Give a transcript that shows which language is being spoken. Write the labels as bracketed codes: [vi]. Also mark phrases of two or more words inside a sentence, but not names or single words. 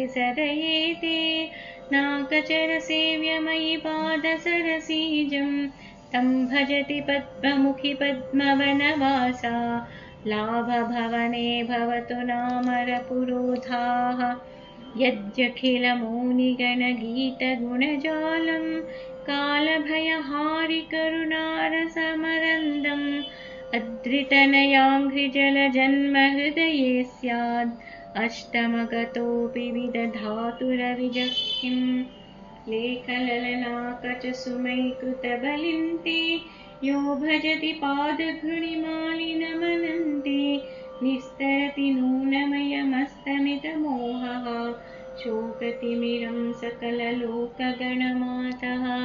[sa] సదయేతే నాకచరసేవ్యమయి పాదసరసీజం తం భజతి పద్మముఖి పద్మవనవాసా లాభభవనే భవతు నామరపురోధాః యద్యఖిలమౌనిగణగీతగుణజాలం కాలభయహారి కరుణారసమరందం अद्रितनयाङ्घ्रिजलजन्महृदये स्याद् अष्टमगतोऽपि विदधातुरविजह्किं लेखललनाकचसुमैकृतबलिं ते यो भजति पादघृणिमालिनमनन्ते निस्तरति नूनमयमस्तमितमोहः शोकतिमिरं सकललोकगणमातः